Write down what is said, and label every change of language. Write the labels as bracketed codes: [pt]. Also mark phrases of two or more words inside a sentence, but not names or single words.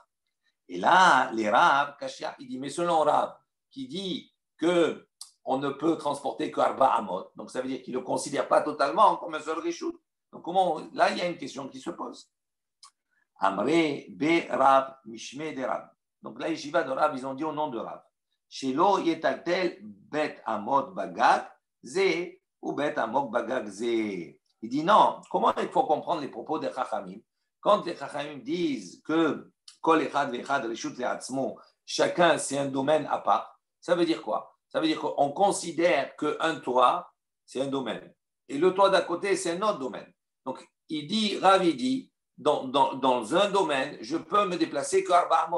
[fr] Et là, les Rav, Kashia, il dit mais selon Rav, qui dit qu'on ne peut transporter qu' [he] ארבע אמות, [fr] donc ça veut dire qu'il ne le considère pas totalement comme un seul réchout. Donc, là, il y a une question qui se pose. [arc] אמרי בי רב משמיה דרב. [fr] Donc là, les Yeshiva de Rav, ils ont dit au nom de Rav. [he] שלא יטלטל ד' אמות בגג זה או ד' אמות בגג זה. [fr] Il dit non, comment il faut comprendre les propos des Chachamim? Quand les Chachamim disent que [he] כל אחד ואחד רשות לעצמו, [fr] chacun c'est un domaine à part, ça veut dire quoi? Ça veut dire qu'on considère qu'un toit, c'est un domaine. Et le toit d'à côté, c'est un autre domaine. Donc, Rav, il dit, dans un domaine, je peux me déplacer que [he] ארבע אמות.